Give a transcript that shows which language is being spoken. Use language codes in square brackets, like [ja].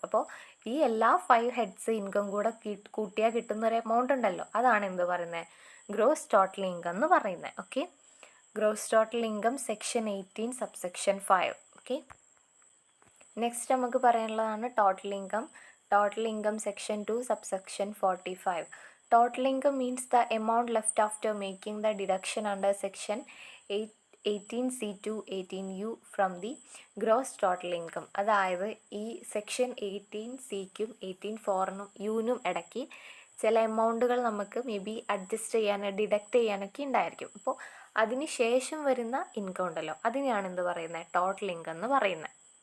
[ml] അപ്പോൾ ഈ എല്ലാ 5 ഹെഡ്സ് ഇൻകം കൂടെ കൂട്ടിയാൽ കിട്ടുന്ന ഒരു എമൗണ്ട് ഉണ്ടല്ലോ, അതാണ് എന്ത് പറയുന്നത്, ഗ്രോസ് ടോട്ടൽ ഇൻകം എന്ന് പറയുന്നത്. [en] Okay, gross total income section 18 subsection 5. [ml] Okay, next നമുക്ക് പറയാനുള്ളതാണ് total income. [en] Total income section 2 subsection 45. Total income means the amount left after making the deduction under section 18C to 18U from the gross total income. [ml] അതായത് ഈ section 18Cക്കും 18(4)നും യുനും ഇടയ്ക്ക് ചില എമൗണ്ടുകൾ നമുക്ക് may be adjust ചെയ്യാൻ deduct ചെയ്യാനൊക്കെ ഉണ്ടായിരിക്കും. അപ്പോൾ അതിന് ശേഷം വരുന്ന ഇൻകം ഉണ്ടല്ലോ, അതിനെയാണ് എന്ത് പറയുന്നത്, ടോട്ടൽ ഇൻകം എന്ന് പറയുന്നത്.